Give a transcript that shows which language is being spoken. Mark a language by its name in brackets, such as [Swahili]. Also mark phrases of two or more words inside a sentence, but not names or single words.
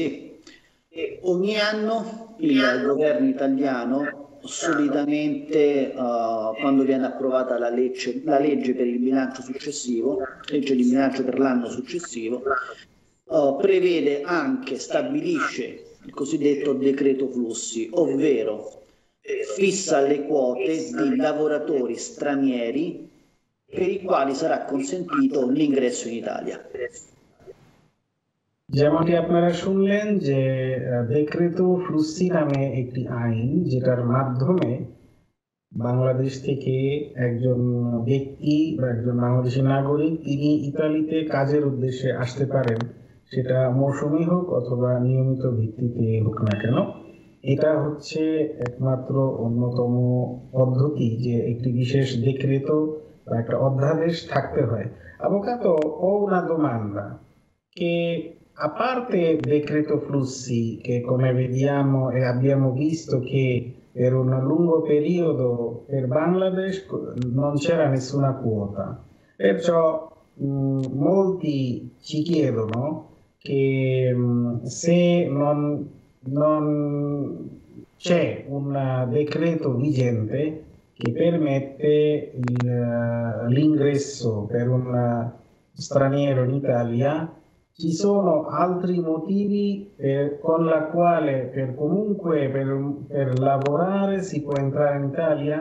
[Italian] E ogni anno il governo italiano solitamente quando viene approvata la legge per il bilancio successivo, legge di bilancio per l'anno successivo, prevede anche, stabilisce il cosiddetto decreto flussi, ovvero fissa le quote di lavoratori stranieri per i quali sarà consentito l'ingresso in Italia. [Bangla] যেমনটি আপনারা শুনলেন যে [Italian] decreto flussi [Bangla] নামে একটি আইন, যেটার মাধ্যমে বাংলাদেশ থেকে একজন ব্যক্তি বা একজন বাংলাদেশী নাগরিক তিনি ইতালিতে কাজের উদ্দেশ্যে আসতে পারেন, সেটা মৌসুমী হোক অথবা নিয়মিত ভিত্তিতে হোক না কেন। এটা হচ্ছে একমাত্র অন্যতম পদ্ধতি যে একটি বিশেষ ডেক্রেটো বা একটা অধ্যাদেশ থাকতে হয়। [Italian] Avvocato, ho una domanda che a parte il decreto flussi, che come vediamo e abbiamo visto che per un lungo periodo per Bangladesh non c'era nessuna quota, perciò molti ci chiedono che se non c'è un decreto vigente che permette l'ingresso per un straniero in Italia, ci sono altri motivi con la quale per lavorare si può entrare in Italia?